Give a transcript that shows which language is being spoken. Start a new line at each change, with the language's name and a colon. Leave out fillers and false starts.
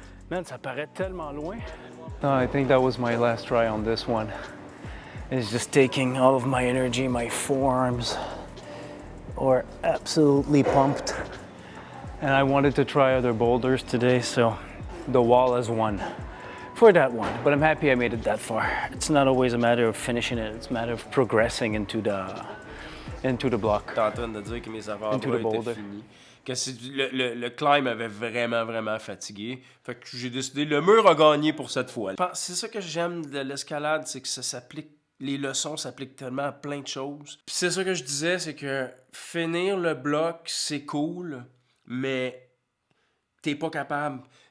French: Man, ça paraît tellement loin.
English: No, I think that was my last try on this one. It's just taking all of my energy, my forearms are absolutely pumped. And I wanted to try other boulders today, so the wall has won for that one. But I'm happy I made it that far. It's not always a matter of finishing it, it's a matter of progressing into the block.
French: T'es en train de dire que mes avant-bras étaient finis. Que le climb avait vraiment fatigué. Fait que j'ai décidé, le mur a gagné pour cette fois. C'est ça que j'aime de l'escalade, c'est que ça s'applique, les leçons s'appliquent tellement à plein de choses. Puis c'est ça que je disais, c'est que finir le bloc, c'est cool, mais t'es pas capable.